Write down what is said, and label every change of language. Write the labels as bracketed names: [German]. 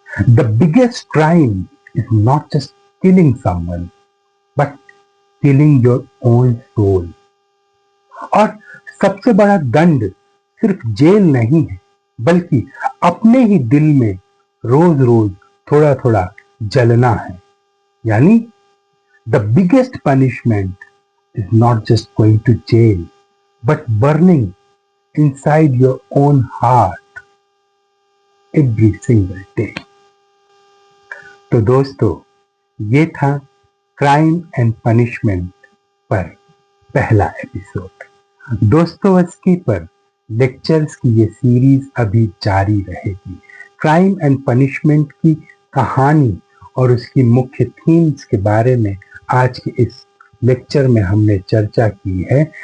[English] The biggest crime is not just killing someone, but killing your own soul. [Hindi] और सबसे बड़ा दंड सिर्फ जेल नहीं है, बल्कि अपने ही दिल में रोज रोज थोड़ा थोड़ा जलना है। [English] यानी the biggest punishment is not just going to jail, but burning inside your own heart every single day. [Hindi] तो दोस्तों, ये था क्राइम एंड पनिशमेंट पर पहला एपिसोड। दोस्तोयेवस्की पर लेक्चर्स की ये सीरीज अभी जारी रहेगी। क्राइम एंड पनिशमेंट की कहानी और उसकी मुख्य थीम्स के बारे में आज के इस लेक्चर में हमने चर्चा की है।